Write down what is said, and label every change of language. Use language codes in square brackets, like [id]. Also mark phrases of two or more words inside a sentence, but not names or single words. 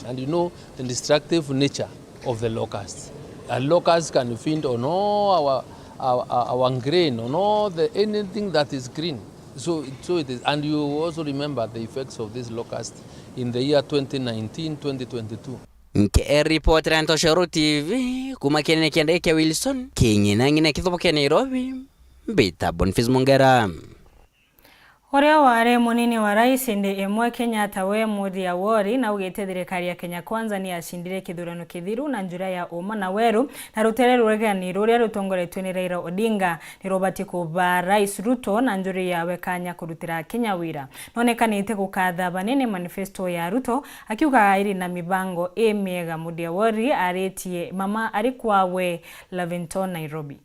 [en] And you know the destructive nature of the locust. A locust can feed on all our grain, on all anything that is green. So it is. And you also remember the effects of this locust in the year 2019-2022. [mer] Nke reporter Nteto TV kumakene kiende kia Wilson kinyi nangine kithobo kia Nairobi Bita Boniface Mongera. Oria ware munini wa rais ndi Imwe Kenyatta we mudi ya wori na ugete thirikari ya Kenya Kwanza ni ashindire kithurano kithiru na njura ya uma na Weru na rutere ruregani ruria rutongoretwe ni Raila Odinga ni robati kuba Rais Ruto na njuri ya wekanya kurutira Kenya wira nonekanite gukatha banene manifesto ya Ruto akiuga iri na mibango miega mudi ya wori aretie mama arikwawe Lavington Nairobi.